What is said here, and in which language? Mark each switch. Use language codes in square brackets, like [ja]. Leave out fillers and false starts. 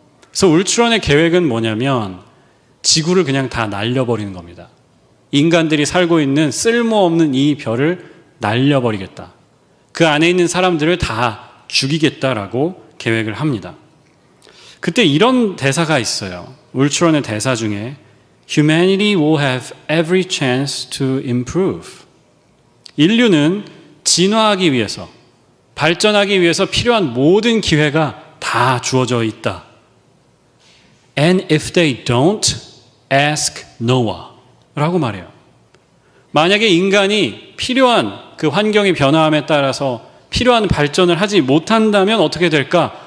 [ko] 그래서 울트론의 계획은 뭐냐면 지구를 그냥 다 날려버리는 겁니다. 인간들이 살고 있는 쓸모없는 이 별을 날려버리겠다. 그 안에 있는 사람들을 다 죽이겠다라고 계획을 합니다. 그때 이런 대사가 있어요. 울트론의 대사 중에 [en] Humanity will have every chance to improve. [ko] 인류는 진화하기 위해서, 발전하기 위해서 필요한 모든 기회가 다 주어져 있다. [en] And if they don't, ask Noah. [ko] 라고 말해요. 만약에 인간이 필요한 그 환경의 변화함에 따라서 필요한 발전을 하지 못한다면 어떻게 될까?